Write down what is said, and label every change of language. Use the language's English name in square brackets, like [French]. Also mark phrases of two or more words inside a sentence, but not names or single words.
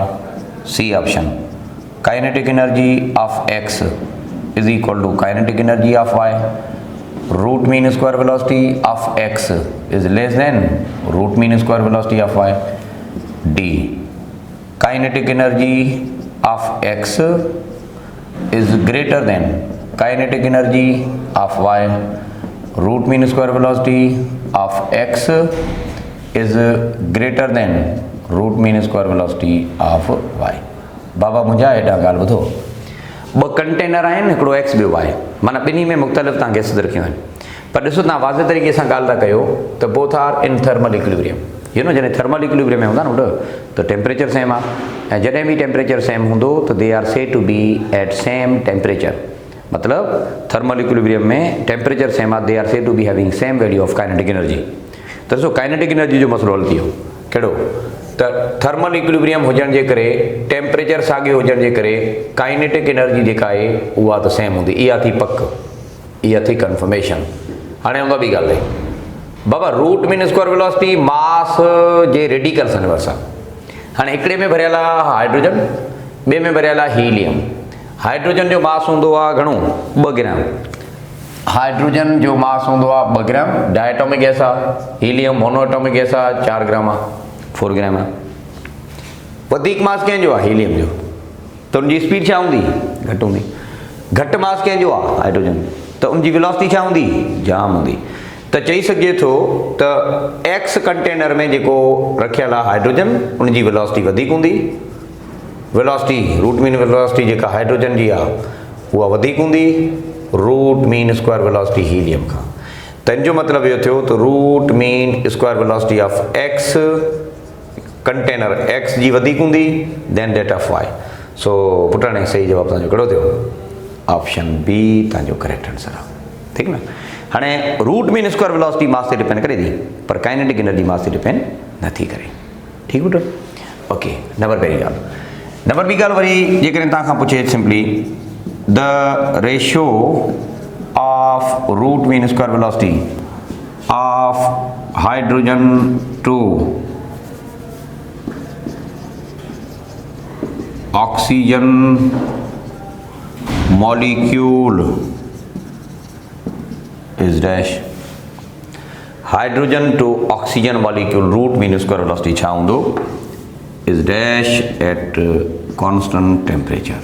[English] C option, kinetic energy of X is equal to kinetic energy of Y, root mean square velocity of X is less than root mean square velocity of Y. D, kinetic energy of x is greater than kinetic energy of y, root mean square velocity of x is greater than root mean square velocity of y। [Sindhi] बाबा मुंहिंजा हेॾा ॻाल्हि ॿुधो, ॿ कंटेनर आहिनि, हिकिड़ो एक्स ॿियो वाई, माना ॿिन्ही में मुख़्तलिफ़ तव्हां गैसिस रखियूं आहिनि, पर ॾिसो तव्हां वाज़े तरीक़े सां ॻाल्हि था कयो त [English] both are in thermal equilibrium. you know, [Sindhi] जॾहिं [English] thermal equilibrium [Sindhi] में हूंदा न त [English] temperature same [Sindhi] आहे, ऐं जॾहिं बि [English] temperature same [Sindhi] हूंदो त [English] they are said to be at same temperature, [Sindhi] मतिलबु [English] thermal equilibrium [Sindhi] में [English] temperature same [Sindhi] आहे, [English] they are said to be having same value of kinetic energy. [Sindhi] त ॾिसो [English] kinetic energy [Sindhi] जो मसलो हल थी वियो, कहिड़ो त [English] thermal equilibrium [Sindhi] हुजण जे करे, टेम्परेचर साॻियो हुजण जे करे [English] kinetic energy [Sindhi] जेका आहे उहा त सेम हूंदी। इहा थी पक, इहा थी कंफर्मेशन। हाणे हूंदा ॿी ॻाल्हि आहे बाबा, [English] root mean square velocity mass [Sindhi] जे रेडिकल्स आहिनि वरिसा। हाणे हिकिड़े में भरियल आहे हाइड्रोजन, ॿिए में भरियल आहे हीलियम। हाइड्रोजन जो मास हूंदो आहे घणो, 2 ग्राम। हाइड्रोजन जो मास हूंदो आहे 2 ग्राम, [English] diatomic gas [Sindhi] आहे। हीलियम [English] monoatomic gas [Sindhi] आहे, 4 ग्राम आहे, 4 ग्राम आहे। वधीक मास कंहिंजो आहे, हीलियम जो, त उनजी स्पीड छा हूंदी, घटि हूंदी। घटि मास कंहिंजो आहे, हाइड्रोजन, त उनजी वेलोसिटी छा हूंदी, जाम हूंदी। त चई सघिजे थो त [English] X container [Sindhi] में जेको रखियल आहे हाइड्रोजन, उनजी वेलोसिटी वधीक हूंदी। वेलोसिटी, [English] root mean velocity [Sindhi] जेका हाइड्रोजन जी आहे उहा वधीक हूंदी [English] root mean square velocity [Sindhi] हीलियम खां। त इन जो मतिलबु इहो थियो त [English] root mean square velocity of X container X [Sindhi] जी वधीक हूंदी [English] than that of Y. [Sindhi] सो पुटणे सही जवाबु तव्हांजो कहिड़ो थियो, [English] option B [Sindhi] तव्हांजो [English] correct answer [Sindhi] आहे, ठीकु न। हाणे [English] root mean square velocity mass [Sindhi] ते डिपेंड करे थी, पर [English] kinetic energy mass [Sindhi] ते डिपेंड नथी करे, ठीकु पुटु। ओके, नंबर पहिरीं ॻाल्हि। नंबर ॿी ॻाल्हि वरी जेकॾहिं तव्हां खां पुछे सिंपली, [English] the ratio of root mean square velocity of hydrogen to oxygen molecule is dash, hydrogen to oxygen molecule root mean square velocity [Sindhi] छा हूंदो, [English] is dash at constant temperature.